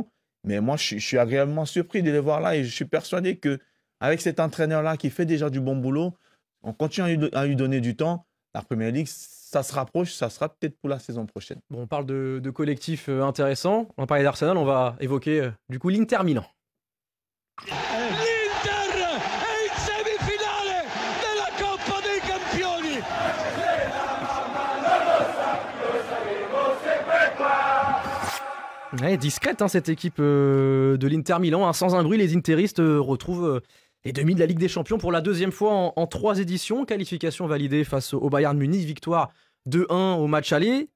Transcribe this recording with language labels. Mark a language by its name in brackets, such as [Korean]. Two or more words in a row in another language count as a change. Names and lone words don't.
[French] Mais moi, je suis agréablement surpris de les voir là et je suis persuadé qu'avec cet entraîneur-là qui fait déjà du bon boulot, on continue à lui donner du temps. La Premier League, ça se rapproche, ça sera peut-être pour la saison prochaine. Bon, on parle de collectifs intéressants. On va parler d'Arsenal, on va évoquer du coup l'Inter Milan. [Italian] L'Inter è in semifinale della Coppa dei Campioni. [French] Ouais, discrète cette équipe de l'Inter Milan. Sans un bruit, les interistes retrouvent les demi de la Ligue des Champions pour la deuxième fois en 3 éditions. Qualification validée face au Bayern Munich. Victoire 2-1 au match aller.